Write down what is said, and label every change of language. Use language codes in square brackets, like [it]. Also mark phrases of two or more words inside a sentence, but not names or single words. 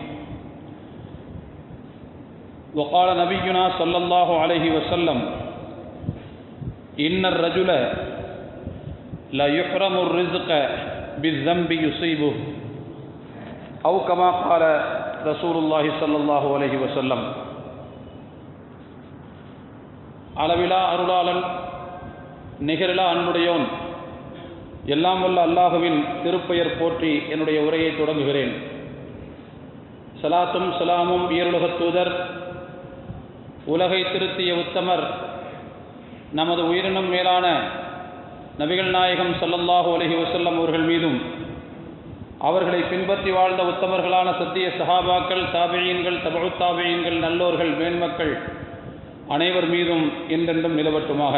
[ar] وقال نبينا صلى الله عليه وسلم: إن الرجل لا يحرم الرزق بالذنب يصيبه، أو كما قال رسول الله صلى الله عليه وسلم. [ta] அளவிலா அருளாளன் நிகரிலா அன்புடையோன் எல்லாம் வல்ல அல்லாஹுவின் திருப்பெயர் போற்றி என்னுடைய உரையை தொடங்குகிறேன். சலாத்தும் சலாமும் ஈருலகத் தூதர், உலகை திருத்திய உத்தமர், நமது உயிரினும் மேலான நபிகள் நாயகம் [ar] صلى الله عليه وسلم [ta] அவர்கள் மீதும், அவர்களை பின்பற்றி வாழ்ந்த உத்தமர்களான சத்திய சஹாபாக்கள், தாபியீன்கள், தபஉ தாபியீன்கள், நல்லோர்கள், மேன்மக்கள் அனைவர் மீதும் என்றென்றும் நிலவட்டுமாக.